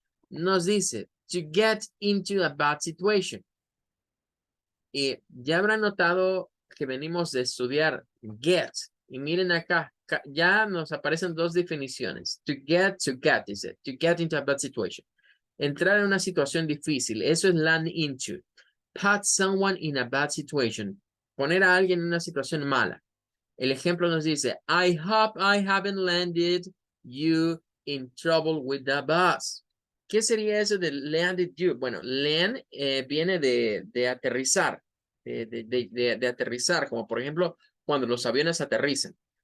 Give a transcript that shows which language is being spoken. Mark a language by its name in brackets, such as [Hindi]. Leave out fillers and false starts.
[Spanish] Nos dice [English] to get into a bad situation. [Spanish] Y ya habrán notado que venimos de estudiar get. Y miren acá, ya nos aparecen dos definiciones. [English] To get is it. To get into a bad situation. [Spanish] Entrar en una situación difícil. Eso es land into. [English] Put someone in a bad situation. [Spanish] Poner a alguien en una situación mala. El ejemplo nos dice, [English] I hope I haven't landed you in trouble with the bus. [Spanish] ¿Qué sería eso de landed you? Bueno, land viene de aterrizar, de aterrizar, como por ejemplo cuando los aviones aterrizan.